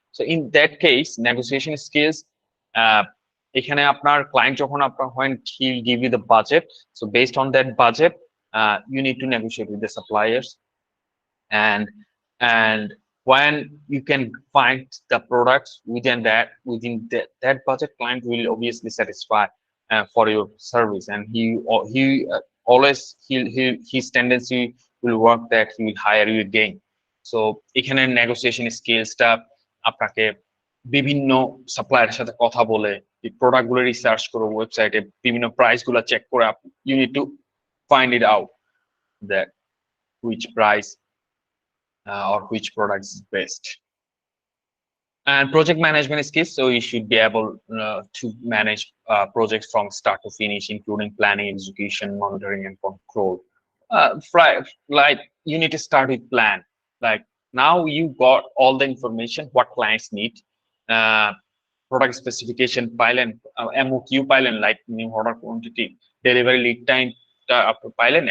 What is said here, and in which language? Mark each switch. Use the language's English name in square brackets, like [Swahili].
[English] So in that case, negotiation skills, [Bangla] এখানে আপনার client যখন আপনার [English] when he give you the budget, so based on that budget you need to negotiate with the suppliers, and when you can find the products within that budget, client will obviously satisfy for your service, and he always his tendency will work that he will hire you again. [Bangla] So এখানে negotiation skillsটা আপনাকে বিভিন্ন সাপ্লায়ারের সাথে কথা বলে এই product গুলো research করে ওয়েবসাইটে বিভিন্ন প্রাইস গুলো চেক করে [English] you need to find it out that which price or which product is best. And project management skills, so you should be able to manage projects from start to finish, including planning, execution, monitoring, and control. Like you need to start with plan. Like now you got all the information what clients need, product specification পাইলেন, MOQ পাইলেন, like new order quantity, delivery lead time [Bangla] আপনি পাইলেন।